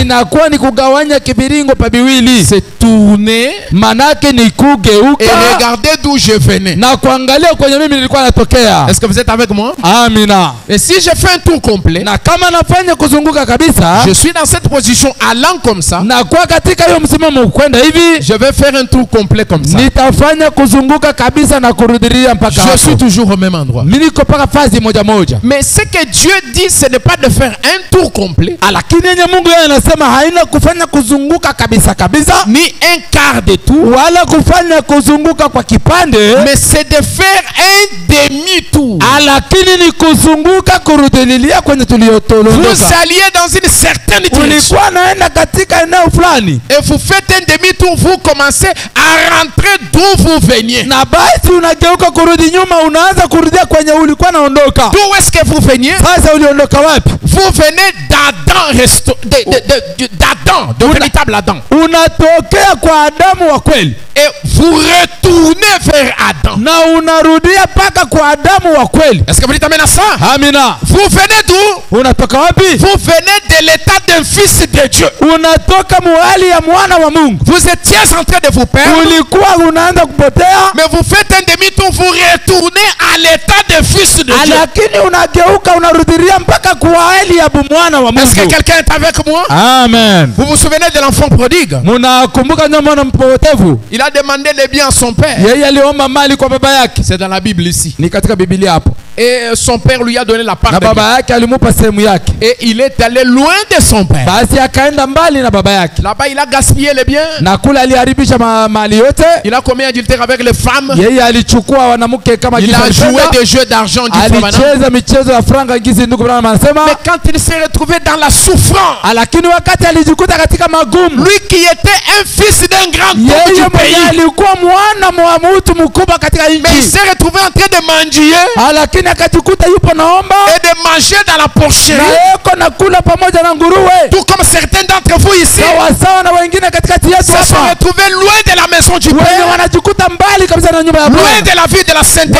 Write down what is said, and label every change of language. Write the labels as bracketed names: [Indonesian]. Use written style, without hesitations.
[Swahili] Inakuwa ni kugawanya kiviringo pa biwili. [French] C'est tourner, [Swahili] manake ni kugeuka, [French] et regarder d'où je venais, [Swahili] na kuangalia kwenye mimi nilikuwa natokea. [French] Est-ce que vous êtes avec moi? [Swahili] Amina. [French] Et si je fais un tour complet, [Swahili] na kama nafanya kuzunguka kabisa, [French] je suis dans cette position allant comme ça, [Swahili] na kwa katika hiyo msimamo kwenda hivi, [French] je vais faire un tour complet comme ça. [Swahili] Nitafanya kuzunguka kabisa na kurudilia mpaka hapo. [French] Je suis toujours au même endroit. [Swahili] Mimi niko paka fazi moja moja. [French] Mais ce que Dieu dit, ce n'est pas de faire un tour complet. [Swahili] Lakini yenye Mungu yeye anasema haina kufanya kuzunguka kabisa kabisa, ni [French] un quart de tour, [Swahili] wala kufanya kuzunguka kwa kipande, [French] mais c'est de faire un demi-tour. [Swahili] Lakini ni kuzunguka kurudilia kwenye tuliyotolondoka. [French] Vous alliez dans une certaine direction. [Swahili] Ulikuwa naenda katika eneo fulani, [French] et vous faites un demi-tour, vous commencez à rentrer d'où vous veniez. [Swahili] Na basi unageuka kurudi nyuma, unaanza kurudia kwenye ulikuwa naondoka. [French] D'où est-ce que vous veniez? [Swahili] Sasa uliondoka wapi? [French] Vous venez d'Adam, d'Adam, de véritable Adam. [Swahili] Unatokea kwa Adamu wa kweli. [French] Et vous retournez vers Adam. [Swahili] Na unarudia paka kwa Adamu wa kweli. [French] Est-ce que vous dites amen à ça? [Swahili] Amina. [French] Vous venez d'où? [Swahili] Unatoka wapi? [French] Vous venez de l'état d'un fils de Dieu. [Swahili] Unatoka muhali ya mwana wa Mungu. [French] Vous étiez en train de vous perdre. [Swahili] Ulikuwa unaanza kupotea. [French] Mais vous faites un demi-tour, vous retournez à l'état de fils de Dieu. [Swahili] Lakini unageuka unarudilia mpaka kwa hali ya mwana wa Mungu. [French] Est-ce que quelqu'un est avec moi? [Swahili] Amen. [French] Vous vous souvenez de l'enfant prodigue? [Swahili] Munakumbuka mwana mpotevu? [French] Il a demandé les biens à son père. [Swahili] Yeye aliomba mali kwa baba yake. [French] C'est dans la Bible ici. [Swahili] Ni katika Biblia hapo. [French] Et son père lui a donné la part. [Swahili] Na baba yake alimupa sehemu yake. [French] Et il est allé loin de son père. [Swahili] Basi akaenda mbali na baba yake. [French] Là-bas il a gaspillé les biens. [Swahili] Na kula aliharibisha mali yote. [French] Il a commis adultère avec les femmes. [Swahili] Yeye alichukua wanamke kama [French] il a joué des jeux d'argent du [Swahili] alicheza michezo ya franga gizi ndugu Branham anasema. [French] Mais quand il s'est retrouvé dans la souffrance, [Swahili] lakini wakati alijikuta katika magumu, [French] lui qui était un fils d'un grand homme du pays, [Swahili] alikuwa mwana wa mtu mkubwa katika nchi, [French] mais il s'est retrouvé en train de mendier, [Swahili] lakini akajikuta yupo naomba [French] et de manger dans la porcherie, [Swahili] na yuko nakula pamoja na nguruwe, [French] tout comme certains d'entre vous ici, [Swahili] sawa sawa na wengine katikati yetu [French] se sont retrouvés loin de la maison du Père, [Swahili] wanajikuta mbali kabisa na nyumba ya [French] loin [Swahili] Bwana. [French] de la vie de la sainteté,